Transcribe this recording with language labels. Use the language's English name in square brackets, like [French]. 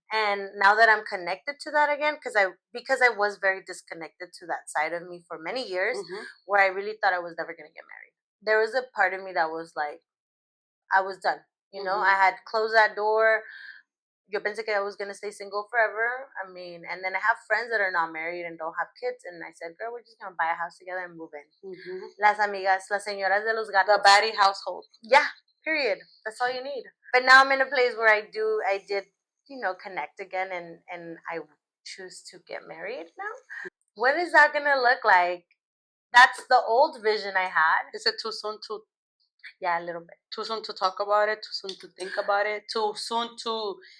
[English] And now that I'm connected to that again, because I was very disconnected to that side of me for many years, where I really thought I was never going to get married. There was a part of me that was like, I was done. I had closed that door. [Spanish] Yo pensé que [English] I was going to stay single forever. I mean, and then I have friends that are not married and don't have kids. And I said, girl, we're just going to buy a house together and move in. [Spanish] Las amigas, las señoras de los gatos. [English] The baddie household. Yeah, period. That's all you need. But now I'm in a place where I did, connect again, and I choose to get married now. What is that going to look like? That's the old vision I had. Is it too soon to? Yeah, a little bit. Too soon to talk about it? Too soon to think about it? Too soon to